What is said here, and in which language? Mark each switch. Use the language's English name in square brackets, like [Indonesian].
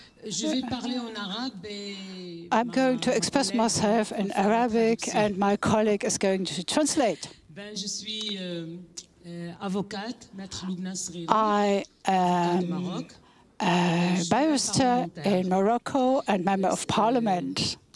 [French] Je vais parler en arabe et [English] I'm going to express myself in Arabic, and my colleague is going to translate. [French] Je suis avocate, maître Loubna Sriri. [English] I am a barrister in Morocco and member of parliament.